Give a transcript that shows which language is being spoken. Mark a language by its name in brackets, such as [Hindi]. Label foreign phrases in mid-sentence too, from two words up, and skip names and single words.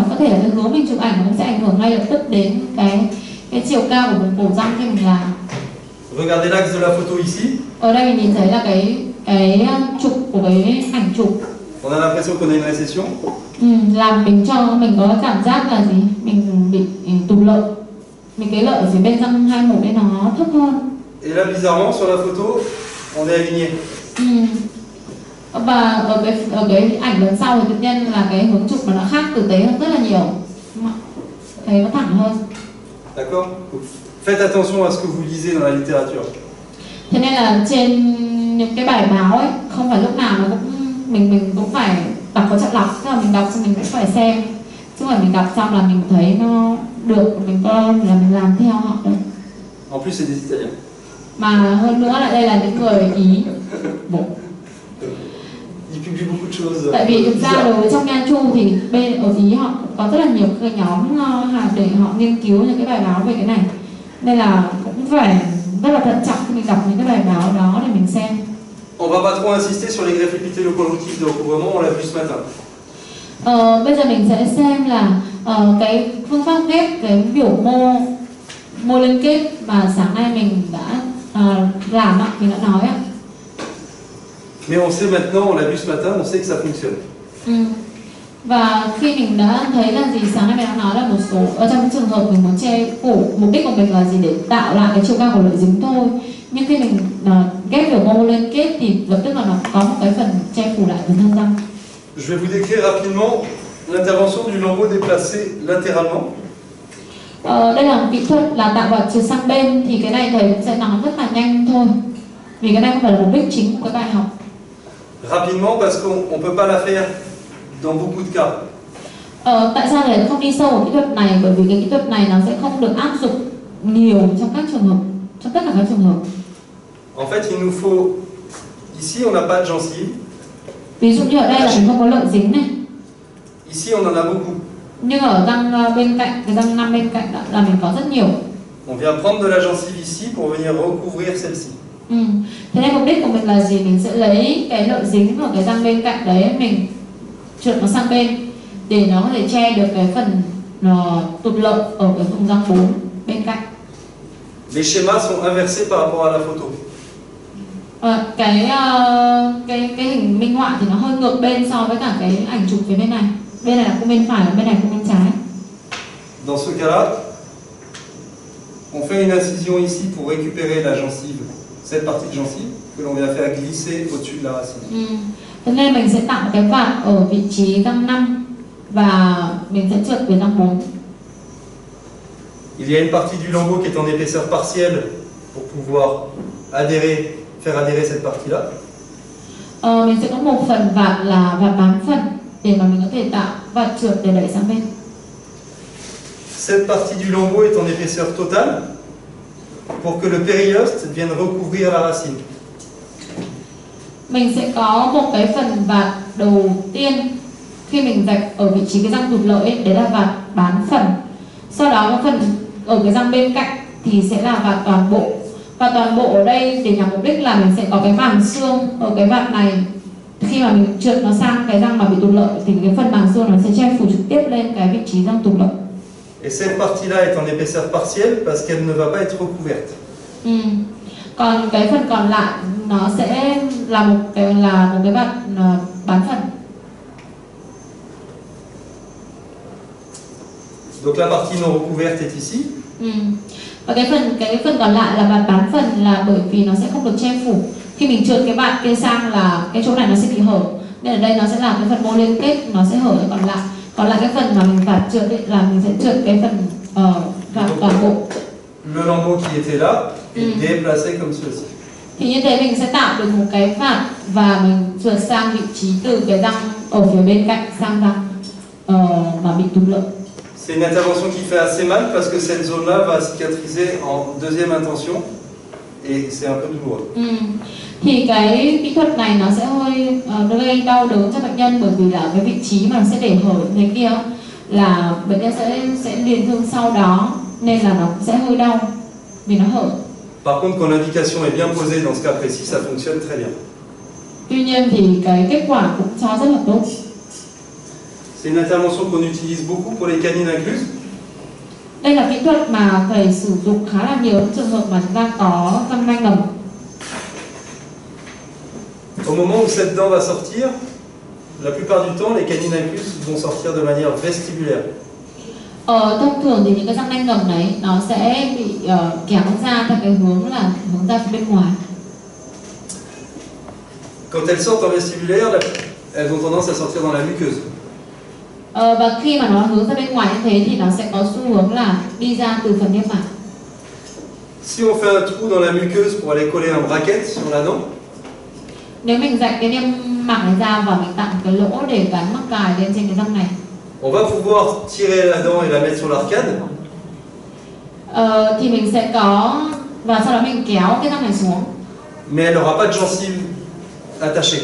[Vietnamese] Có thể là cái hướng mình chụp ảnh nó cũng sẽ ảnh hưởng ngay lập tức đến cái chiều cao của vùng cổ răng khi mình làm. [French] Regardez l'axe de la photo ici. [Vietnamese] Ở đây mình nhìn thấy là cái trục của cái ảnh chụp. [French] On a l'impression qu'on a une récession. [Vietnamese] Làm mình có cảm giác là gì? Mình bị tụt lợi. Cái lợi ở phía bên răng 21 đây nó thấp hơn. [French] Et là, bizarrement, sur la photo, on est aligné. [Vietnamese] Và ở cái ảnh lần sau thì tự nhiên là cái hướng chụp mà nó khác tử tế hơn rất là nhiều. Thấy nó thẳng hơn. [French] D'accord? Faites attention à ce que vous lisez dans la littérature. [Vietnamese] Thế nên là trên những cái bài báo ấy, không phải lúc nào nó cũng mình cũng phải đọc có chọn lọc, tức là mình đọc xong mình cũng phải xem, chứ không phải mình đọc xong là mình thấy nó được, mình coi là mình làm theo họ đấy. [French] En plus, c'est des Italiens. [Vietnamese] Mà hơn nữa là đây là những người Ý. [French] Ils publient beaucoup de choses. [Vietnamese] Tại vì thực ra [French] bizarres. [Vietnamese] đối với trong Nha Chu thì bên ở Ý họ cũng có rất là nhiều cái nhóm để họ nghiên cứu những cái bài báo về cái này, nên là cũng phải rất là thận trọng khi mình đọc những cái bài báo đó để mình xem. [French] On va pas trop insister sur les greffes épithélo-conjonctives de recouvrement, on l'a vu ce matin. [Vietnamese] Bây giờ mình sẽ xem là cái phương pháp ghép cái biểu mô liên kết mà sáng nay mình đã làm ạ, mình đã nói ạ. [French] Mais on sait maintenant, on l'a vu ce matin, on sait que ça fonctionne. [Vietnamese] Và khi mình đã thấy là gì, sáng nay mình đã nói là một số ở trong trường hợp mình muốn che phủ, mục đích của mình là gì, để tạo lại cái chiều cao của lợi dính thôi. Nhưng khi mình ghép biểu mô liên kết thì lập tức là nó có một cái phần che phủ lại phần thân răng. [French] Je vais vous décrire rapidement l'intervention du lambeau déplacé latéralement. [Vietnamese] Đây là một kỹ thuật là tạo vật trượt sang bên, thì cái này thầy sẽ nói rất là nhanh thôi, vì cái này không phải là mục đích chính của cái bài học. [French] Rapidement parce qu'on ne peut pas la faire dans beaucoup de cas. [Vietnamese] Tại sao thầy không đi sâu vào kỹ thuật này? Bởi vì cái kỹ thuật này nó sẽ không được áp dụng nhiều trong các trường hợp, trong tất cả các trường hợp. [French] En fait, il nous faut... Ici, on n'a pas de gencive. [Vietnamese] Ví dụ như ở đây là mình không có lợi dính này. [French] Ici, on en a beaucoup. [Vietnamese] Nhưng ở răng bên cạnh, cái răng 5 bên cạnh là mình có rất nhiều. [French] On vient prendre de la gencive ici pour venir recouvrir celle-ci. [Vietnamese] Thế nên mục đích của mình là gì? Mình sẽ lấy cái lợi dính của cái răng bên cạnh đấy, mình trượt nó sang bên để nó có thể che được cái phần tụt lợi ở cái vùng răng 4 bên cạnh. [French] Les schémas sont inversés par rapport à la photo. [Vietnamese] Cái hình minh họa thì nó hơi ngược bên so với cả cái ảnh chụp phía bên này. Bên này là cung bên phải, bên này cung bên trái. [French] Dans ce cas-là, on fait une incision ici pour récupérer la gencive, cette partie de gencive que l'on vient faire glisser au-dessus de la racine. [Vietnamese] Thế nên mình sẽ tạo cái vạt ở vị trí răng 5 và mình sẽ trượt về răng 4. [French] Il y a une partie du lambeau qui est en épaisseur partielle pour pouvoir faire adhérer cette partie-là. [Vietnamese] Mình sẽ có một phần vạt là vạt bán phần để mà mình có thể tạo vạt trượt để đẩy sang bên. [French] Cette partie du lambeau est en épaisseur totale pour que le périoste vienne recouvrir la racine. [Vietnamese] Mình sẽ có một cái phần vạt đầu tiên khi mình rạch ở vị trí cái răng tụt lợi ấy, đấy là vạt bán phần. Sau đó cái phần ở cái răng bên cạnh thì sẽ là vạt toàn bộ. Và toàn bộ ở đây để nhằm mục đích là mình sẽ có cái màng xương ở cái vạt này. Khi mà mình trượt nó sang cái răng mà bị tụt lợi thì cái phần màng xương nó sẽ che phủ trực tiếp lên cái vị trí răng tụt lợi. [French] Et cette partie-là est en épaisseur partielle parce qu'elle ne va pas être recouverte. [Vietnamese] Còn cái phần còn lại nó sẽ là một cái vạt bán phần. [French] Donc la partie non recouverte est ici. [Vietnamese] Và cái phần còn lại là vạt bán phần là bởi vì nó sẽ không được che phủ. Khi mình trượt cái vạt kia sang là cái chỗ này nó sẽ bị hở. Nên ở đây nó sẽ là cái phần mô liên kết, nó sẽ hở cái còn lại. Còn lại cái phần mà mình vạt trượt ấy, là mình sẽ trượt cái phần vạt toàn bộ. [French] Le lambeau qui était là est déplacé comme ceci. [Vietnamese] Thì như thế mình sẽ tạo được một cái vạt và mình trượt sang vị trí từ cái răng ở phía bên cạnh sang răng mà bị tụt lợi. [French] C'est une intervention qui fait assez mal parce que cette zone-là va cicatriser en deuxième intention et c'est un peu douloureux. [Vietnamese] Thì cái kỹ thuật này nó sẽ hơi gây đau đớn cho bệnh nhân, bởi vì là cái vị trí mà nó sẽ để hở thế kia là bệnh nhân sẽ liền thương sau đó, nên là nó sẽ hơi đau vì nó hở. [French] Par contre, quand l'indication est bien posée dans ce cas précis, ça fonctionne très bien. [Vietnamese] Tuy nhiên thì cái kết quả cũng cho rất là tốt. [French] C'est une intervention qu'on utilise beaucoup pour les canines incluses. [Vietnamese] Đây là kỹ thuật mà thầy sử dụng khá là nhiều trong trường hợp mà chúng ta có răng nanh ngầm. [French] Au moment où cette dent va sortir, la plupart du temps, les canines incluses vont sortir de manière vestibulaire. [Vietnamese] Thông thường thì những cái răng nanh ngầm đấy nó sẽ bị kéo ra theo cái hướng là hướng ra phía bên ngoài. [French] Quand elles sortent en vestibulaire, elles ont tendance à sortir dans la muqueuse. [Vietnamese] Và khi mà nó hướng ra bên ngoài như thế thì nó sẽ có xu hướng là đi ra từ phần niêm mạc. [French] Si on fait un trou dans la muqueuse pour aller coller un bracket sur la dent, [Vietnamese] nếu mình rạch cái niêm mạc này ra và mình tạo cái lỗ để gắn mắc cài lên trên cái răng này, [French] on va pouvoir tirer la dent et la mettre sur l'arcade. [Vietnamese] thì mình sẽ có, và sau đó mình kéo cái răng này xuống. [French] Mais elle n'aura pas de gencive attachée.